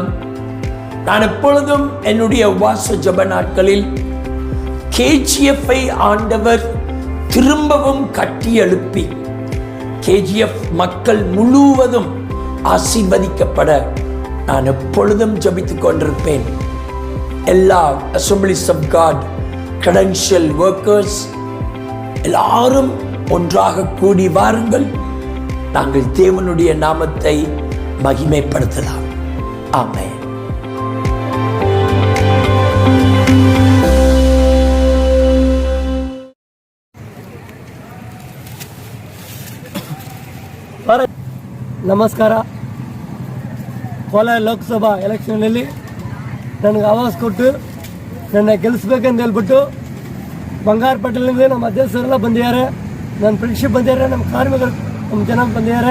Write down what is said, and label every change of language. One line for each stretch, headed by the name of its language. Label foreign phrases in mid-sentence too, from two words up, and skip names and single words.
Tamil: நான் எப்பொழுதும் என்னுடைய உபவாச ஜெப நாட்களில் KGF-ஐ ஆண்டவர் திரும்பவும் கட்டி எழுப்பி KGF மக்கள் முழுவதும் ஆசீர்வதிக்கப்பட நான் எப்பொழுதும் ஜெபித்துக் கொண்டிருப்பேன். எல்லா அசம்பிளிஸ் ஆஃப் காட்
English: credential workers
Tamil: எல்லாரும் ஒன்றாக கூடி வாருங்கள், நாங்கள் தேவனுடைய நாமத்தை மகிமைப்படுத்தலாம். ஆமென்.
Kannada: ನಮಸ್ಕಾರ. ಕೋಲಾರ ಲೋಕಸಭಾ ಎಲೆಕ್ಷನ್ನಲ್ಲಿ ನನಗೆ ಆವಾಸ ಕೊಟ್ಟು ನನ್ನ ಗೆಲ್ಲಿಸ್ಬೇಕಂತ ಹೇಳ್ಬಿಟ್ಟು ಬಂಗಾರಪೇಟೆಯಿಂದ ನಮ್ಮ ಅಧ್ಯಕ್ಷರೆಲ್ಲ ಬಂದಿದ್ದಾರೆ, ನನ್ನ ಫ್ರೆಂಡ್ಶಿಪ್ ಬಂದಿದ್ದಾರೆ, ನಮ್ಮ ಕಾರ್ಮಿಕರು ನಮ್ಮ ಜನ ಬಂದಿದ್ದಾರೆ.